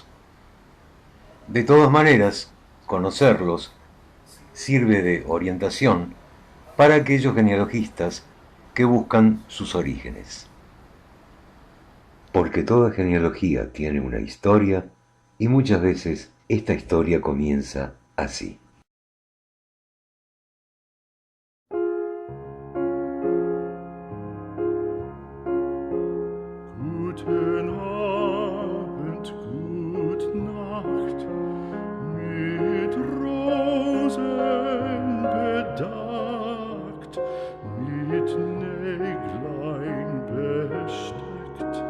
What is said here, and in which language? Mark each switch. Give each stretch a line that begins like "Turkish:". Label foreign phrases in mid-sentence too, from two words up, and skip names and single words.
Spanish: De todas maneras, conocerlos sirve de orientación para aquellos genealogistas que buscan sus orígenes. Porque toda genealogía tiene una historia y muchas veces esta historia comienza así.
German: Guten Abend, gut Nacht, mit Rosen bedeckt, mit Näglein besteckt,